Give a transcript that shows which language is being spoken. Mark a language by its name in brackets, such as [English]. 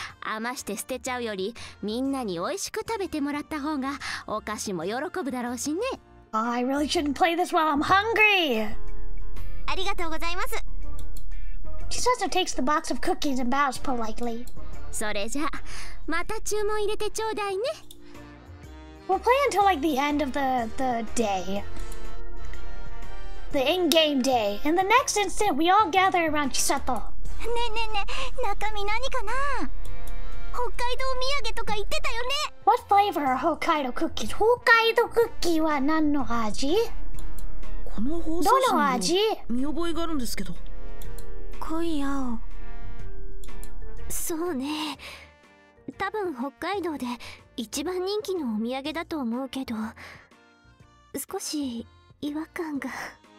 [Japanese] 余して捨てちゃうよりみんなに美味しく食べてもらった方がお菓子も喜ぶだろうしね。 [English] I really shouldn't play this while I'm hungry. [Japanese] ありがとうございます。 [English] Chisato takes the box of cookies and bows politely. [Japanese] それじゃまた注文入れてちょうだいね。 [English] We'll play until like the end of the day. The in-game day. In the next instant, we all gather around Chisato. [Japanese] ねえねえねえ、中身何かな？北海道土産とか言ってたよね。 [English] What flavor are Hokkaido cookies? Hokkaido cookie [Japanese] は何の味？この放送どの味？見覚えがあるんですけど。濃い青。そうね。多分北海道で一番人気のお土産だと思うけど、少し違和感が。